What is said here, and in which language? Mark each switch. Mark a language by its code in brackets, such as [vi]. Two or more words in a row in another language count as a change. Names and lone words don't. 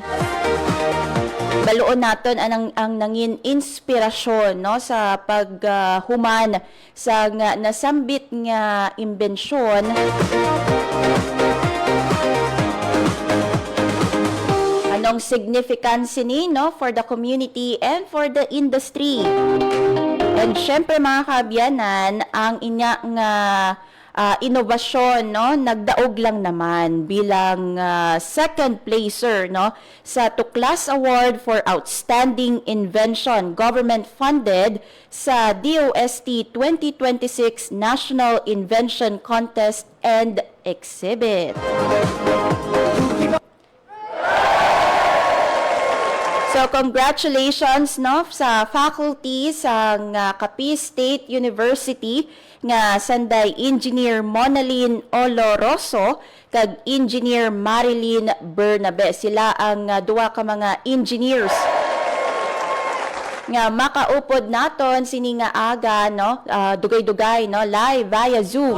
[hil] Baluon naton ang nangin inspirasyon, no, sa paghuman sa nga nasambit nga imbensyon. Anong significance ni, no, [en] for the community and for the industry. [hil] And syempre mga kaabyanan, ang inya nga inobasyon, no, nagdaog lang naman bilang [en] second placer, [hil] no, sa Tuklas Award for Outstanding Invention, [en] government funded [hil] sa DOST 2026 National Invention Contest and Exhibit. So So congratulations no sa faculty sa Capiz State University nga sanday Engineer Monalyn Oloroso kag Engineer Marilyn Bernabe. Sila ang duwa ka mga engineers nga makaupod naton sini nga aga no dugay-dugay no [en] live via [hil] Zoom